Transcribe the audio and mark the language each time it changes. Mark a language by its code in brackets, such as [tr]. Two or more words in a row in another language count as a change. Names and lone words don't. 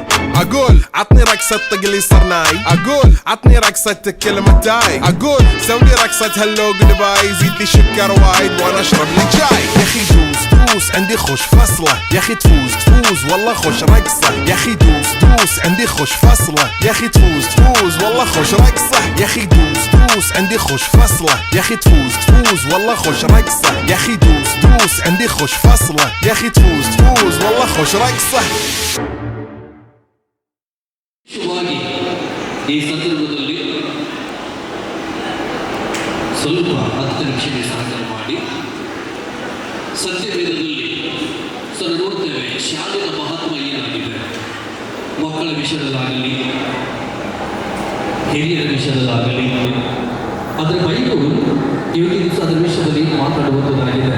[ar] اقول عطني رقصة طقلي صرناي اقول عطني رقصة كلمة تاي اقول سولي رقصة هلو قلباي زيد لي شكر وايد وانا اشرب لي جاي يا اخي دوس عندي خوش فصلة يا اخي تفوز والله خوش رقصة يا اخي دوس عندي خوش فصلة يا اخي تفوز والله خوش رقصة يا اخي دوس عندي خوش فصلة يا اخي تفوز والله خوش رقصة يا اخي دوس عندي خوش فصلة يا اخي تفوز والله خوش رقصة. [kn] ಈ ಸಂದರ್ಭದಲ್ಲಿ ಸ್ವಲ್ಪ 10 ನಿಮಿಷ ಸಹಕಾರ ಮಾಡಿ ಸತ್ಯವೇದದಲ್ಲಿ ನೋಡ್ತೇವೆ ಶಾಲೆಯ ಮಹತ್ವ ಏನಾಗಿದೆ ಮಕ್ಕಳ ವಿಷಯದಲ್ಲಾಗಲಿ ಹಿರಿಯರ ವಿಷಯದಲ್ಲಾಗಲಿ ಅದರ ಬೈಬಲ್ ಇವತ್ತಿನ ದಿವಸ ಅದರ ವಿಷಯದಲ್ಲಿ ಮಾತಾಡುವಂಥದ್ದಾಗಿದೆ.